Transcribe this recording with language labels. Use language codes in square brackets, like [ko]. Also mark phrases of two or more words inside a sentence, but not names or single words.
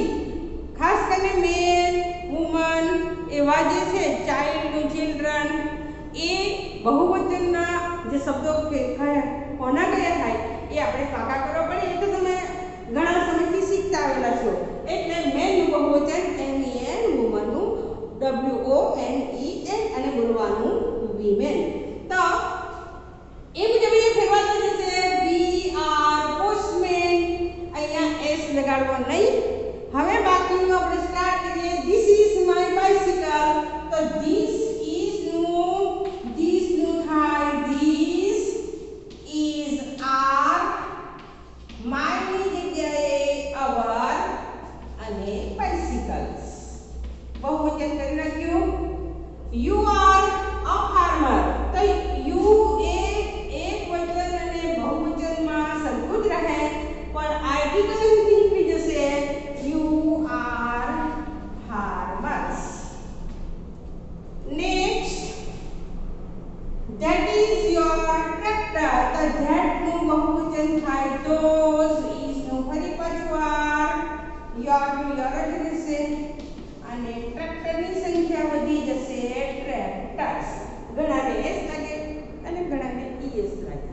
[gu] ખાસ કરીને મેન, વુમન એવા જે છે, ચાઇલ્ડ, ચિલ્ડ્રન, એ બહુવચનના જે શબ્દો કોના કયા થાય એ આપણે પાકા કરવા પડે. એ તો તમે ઘણા સમયથી શીખતા આવેલા છો. એટલે મેનનું બહુવચન men, વુમનનું won અને બોલવાનું women. તો એ મુજબ એ ફેરવાતો જશે. [en] we are postmen, [gu] અહીંયા s લગાડવો નહીં. હવે બાકીનું આપણે સ્ટાર્ટ કરીએ. [en] this is my bicycle. [gu] તો this નું થાય [en] this is our, [gu] my ની જગ્યાએ our અને bicycles. બહુવચન કરી નાખ્યું. [en] you are a farmer. [gu] તો you એ એક વચન અને બહુવચનમાં સરખું જ રહે, પણ આર્ટિકલ નીકળી જશે. [en] you are farmers. Next, that is your tractor. [gu] તો that નું બહુવચન થાય those, is નું ફરી પાછું your નું your જ રહેશે અને ટ્રેક્ટર ની સંખ્યા વધી જશે ટ્રેક્ટર્સ. ઘણાને s લાગે અને ઘણાને es લાગે.